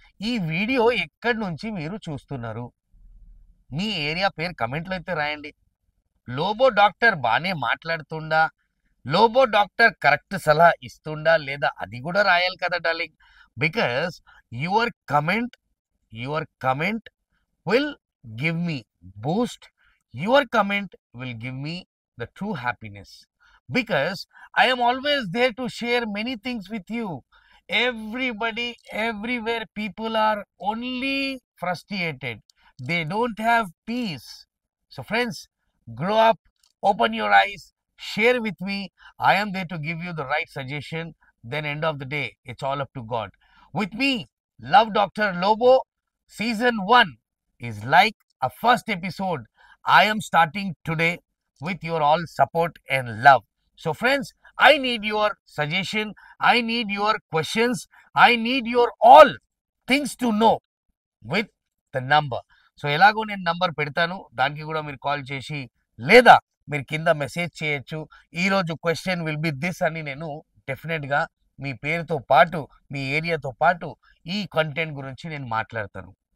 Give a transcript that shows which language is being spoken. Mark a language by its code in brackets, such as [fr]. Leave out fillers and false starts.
[te] ఈ వీడియో ఎక్కడి నుంచి మీరు చూస్తున్నారు? మీ ఏరియా పేరు కమెంట్‌లో అయితే రాయండి. లోబో డాక్టర్ బానే మాట్లాడుతుండా? లోబో డాక్టర్ కరెక్ట్ సలహా ఇస్తుండా? లేదా అది కూడా రాయాలి కదా darling. [en] Because your comment your comment will give me boost. Your comment will give me the true happiness, because I am always there to share many things with you. Everybody, everywhere, people are only frustrated. They don't have peace. So friends, grow up, open your eyes, share with me. I am there to give you the right suggestion. Then end of the day, it's all up to God. With me, Love Dr. Lobo, season 1 is like a first episode. I am starting today with your all support and love. So friends, I need your suggestion. I need your questions. I need your all things to know with the number. [te] So ఎలాగో నేను number పెడతాను, దానికి కూడా మీరు call చేసి లేదా మీరు కింద మెసేజ్ చేయొచ్చు. ఈరోజు [en] question will be this [te] అని నేను డెఫినెట్గా మీ పేరుతో పాటు మీ ఏరియాతో పాటు ఈ కంటెంట్ గురించి నేను మాట్లాడతాను.